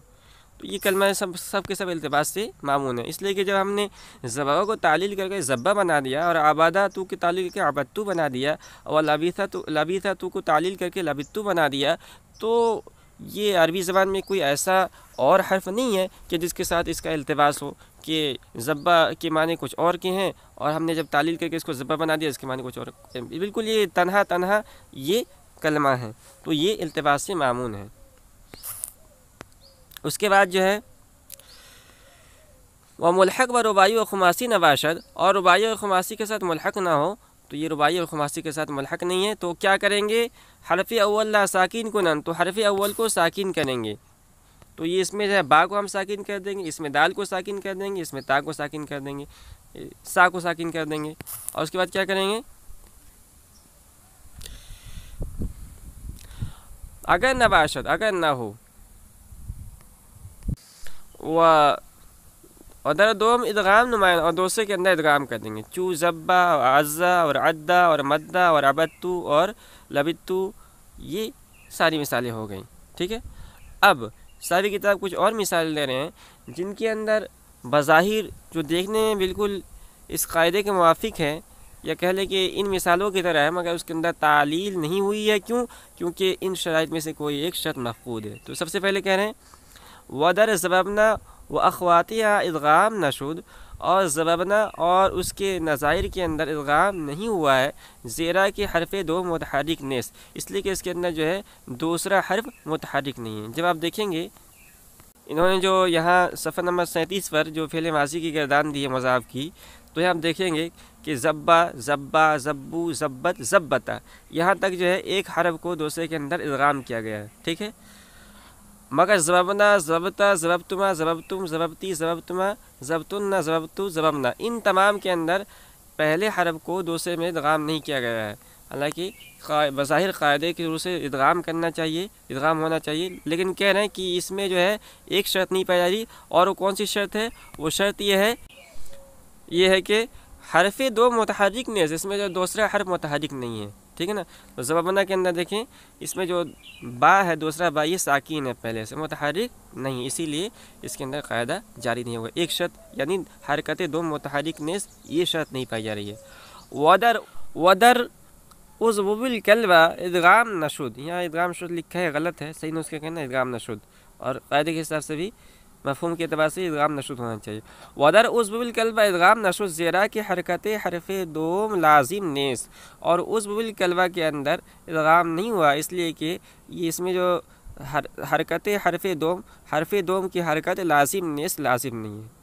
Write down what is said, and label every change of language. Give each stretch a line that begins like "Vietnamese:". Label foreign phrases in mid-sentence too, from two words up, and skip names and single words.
Urdu: تو یہ کلمہ سب کے سب التباس سے معمون ہے، اس لیے کہ جب ہم نے زبابہ کو تعلیل کر کے زبہ بنا دیا اور عبادہ تو کی تعلیل کر کے عبدتو بنا دیا اور لبیثا تو کو تعلیل کر کے لبتو بنا دیا، تو یہ عربی زبان میں کوئی ایسا اور حرف نہیں ہے کہ جس کے ساتھ اس کا التباس ہو کہ زبہ کے معنی کچھ اور کے ہیں اور ہم نے جب تعلیل کر کے اس کو زبہ بنا دیا اس کے معنی کچھ اور، بالکل یہ تنہا یہ کلمہ ہے، تو یہ التباس سے معمون ہے۔ اس کے بعد جو ہے وہ
Persian: ملحق و رباعی و خماسی نباشد،
Urdu: اور رباعی اور خماسی کے ساتھ ملحق نہ ہو، تو یہ رباعی اور خماسی کے ساتھ ملحق نہیں ہے، تو کیا کریں گے؟
Persian: حرف اول لا ساکین کنن،
Urdu: تو حرف اول کو ساکین کریں گے، تو یہ اس میں جو ہے با کو ہم ساکین کر دیں گے، اس میں دال کو ساکین کر دیں گے، اس میں تا کو ساکین کر دیں گے، سا کو ساکین کر دیں گے، اور اس کے بعد کیا کریں گے؟
Persian: اگر نباشد،
Urdu: اگر نہ ہو،
Persian: اور در دوم ادغام نمائن،
Urdu: اور دوسرے کے اندر ادغام کر دیں گے، چو زبا اور عزا اور عدا اور مدہ اور عبدتو اور لبتو، یہ ساری مثالیں ہو گئیں، ٹھیک ہے۔ اب ساری کتاب کچھ اور مثال دے رہے ہیں جن کے اندر بظاہر جو دیکھنے میں بالکل اس قاعدے کے موافق ہے یا کہہ لیں کہ ان مثالوں کی طرح ہے مگر اس کے اندر تعلیل نہیں ہوئی ہے، کیونکہ ان شرائط میں سے کوئی ایک شرط مفقود ہے۔ تو سب سے پہلے کہہ رہے ہیں
Persian: وَدَرْ زَبَبْنَا وَأَخْوَاتِهَا ادغام نشد،
Urdu: اور زببنا اور اس کے نظائر کے اندر ادغام نہیں ہوا ہے،
Persian: زیرا کہ حرف دو متحرک نیس،
Urdu: اس لیے کہ اس کے اندر جو ہے دوسرا حرف متحرک نہیں ہے۔ جب آپ دیکھیں گے انہوں نے جو یہاں صفحہ نمبر 37 پر جو فعل ماضی کی گردان دی ہے مضاف کی، تو یہاں آپ دیکھیں گے کہ
Arabic: زبا، زبا، زبو، زبت، زبتا،
Urdu: یہاں تک جو ہے ایک حرف کو دوسرے کے اندر ادغام کیا گیا ہے، ٹھیک ہے۔
Arabic: مگر زببنا، زبتا، زببتما، زببتم، زببتی، زببتما، زبتن، زببتو، زببنا،
Urdu: ان تمام کے اندر پہلے حرف کو دوسرے میں ادغام نہیں کیا گیا ہے، حالانکہ بظاہر قاعدے کی ضرورت سے ادغام کرنا چاہیے، ادغام ہونا چاہیے، لیکن کہہ رہے ہیں کہ اس میں جو ہے ایک شرط نہیں پائی جا رہی، اور وہ کون سی شرط ہے؟ وہ شرط یہ ہے کہ حرف دو متحرک نہیں ہے، اس میں جو دوسرا حرف متحرک نہیں ہے، ٹھیک ہے نا۔ تو زبابنا کے اندر دیکھیں اس میں جو با ہے دوسرا با یہ ساکین ہے، پہلے سے متحرک نہیں، اسی لیے اس کے اندر قاعدہ جاری نہیں ہوگا۔ ایک شرط یعنی
Persian: حرکت دو متحرک نیز
Urdu: یہ شرط نہیں پائی جا رہی ہے۔
Persian: ودر اضبب الکلبہ ادغام نشد،
Urdu: یہاں
Persian: ادغام شد
Urdu: لکھا ہے غلط ہے، صحیح نسخے کہنا
Persian: ادغام نشد،
Urdu: اور قاعدے کے حساب سے بھی مفہوم کے اعتبار سے
Persian: ادغام نشد
Urdu: ہونا چاہیے.
Persian: ودر اضرب الکلب ادغام نشد زیرا کہ حرکت حرف دوم لازم نیس,
Urdu: اور اضرب الکلب کے اندر ادغام نہیں ہوا اس لیے کہ یہ اس میں جو حرکت حرف دوم کی حرکت
Persian: لازم نیس
Urdu: لازم نہیں ہے.